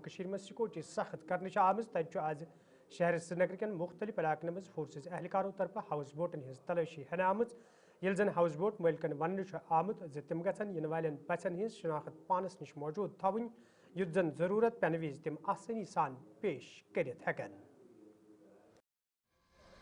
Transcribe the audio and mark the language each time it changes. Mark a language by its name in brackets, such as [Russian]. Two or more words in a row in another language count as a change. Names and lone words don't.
[Kashmiri] کشیر میں سکیورٹی سخت کرنے آمز تتہ آز شہر سری نگر کن مختلف علاقن مز فورسز اہلکاروں طرف ہاؤس بوٹن ہز تلاشی ہینہ آمز یل زن ہاؤس بوٹ مالکن ون آمت تم گھن ین والن پژھن ہز شناخت پانس نش موجود تھون یُتھ زن ضرورت پینہ وز تم آسانی سان پیش کرت ہیکن